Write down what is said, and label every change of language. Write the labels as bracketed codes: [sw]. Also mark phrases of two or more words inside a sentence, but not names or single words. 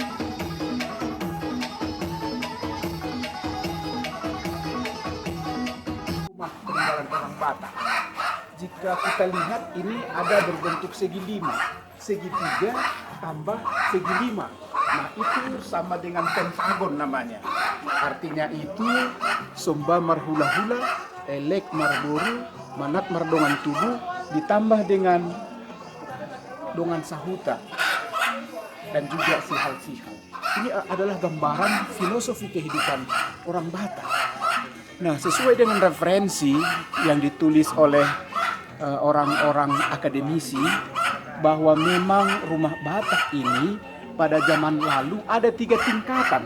[id] Rumah peninggalan orang Batak. Jika kita lihat ini ada berbentuk segi 5, segi 3 tambah segi 5. Nah, itu sama dengan pentagon namanya. Artinya itu [bbc] Sumba marhula-hula, elek marburu, manat mardongan tubuh, [id] ditambah dengan [bbc] dongan sahuta [id] dan juga sihal-sihal. Ini adalah gambaran filosofi kehidupan orang Batak. Nah, sesuai dengan referensi yang ditulis oleh orang-orang akademisi, bahwa memang rumah Batak ini pada zaman lalu ada 3 tingkatan.